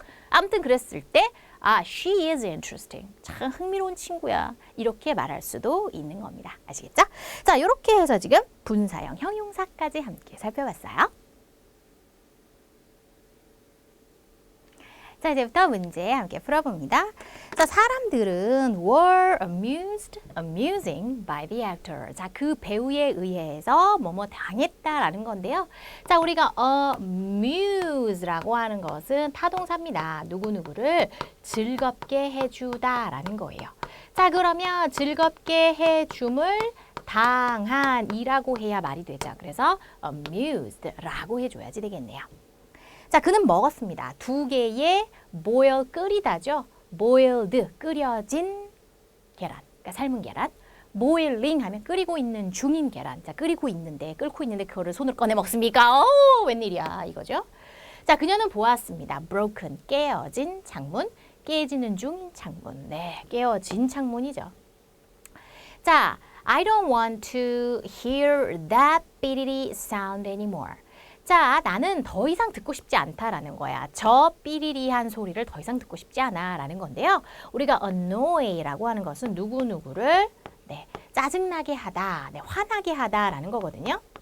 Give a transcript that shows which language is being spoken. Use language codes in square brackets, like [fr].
[ko] 아무튼 그랬을 때 [en] she is interesting. [ko] 참 흥미로운 친구야. 이렇게 말할 수도 있는 겁니다. 아시겠죠? 자, 이렇게 해서 지금 분사형 형용사까지 함께 살펴봤어요. 자, 이제부터 문제 함께 풀어봅니다. 자, 사람들은 [en] were amusing by the actor. [ko] 자, 그 배우에 의해서 뭐뭐 당했다라는 건데요. 자, 우리가 amuse라고 하는 것은 타동사입니다. 누구누구를 즐겁게 해주다라는 거예요. 자, 그러면 즐겁게 해줌을 당한이라고 해야 말이 되죠. 그래서 amused라고 해줘야지 되겠네요. 자, 그는 먹었습니다. 2개의 boil 끓이다죠. boiled 끓여진 계란, 그러니까 삶은 계란. boiling 하면 끓이고 있는 중인 계란. 자, 끓고 있는데 그거를 손을 꺼내 먹습니까? 웬일이야 이거죠. 자, 그녀는 보았습니다. broken 깨어진 창문, 깨지는 중인 창문. 네, 깨어진 창문이죠. 자, [en] I don't want to hear that [ko] 삐리리 [en] sound anymore. [ko] 자, 나는 더 이상 듣고 싶지 않다라는 거야. 저 삐리리한 소리를 더 이상 듣고 싶지 않아라는 건데요. 우리가 annoy라고 하는 것은 누구누구를 네, 짜증나게 하다, 네, 화나게 하다라는 거거든요.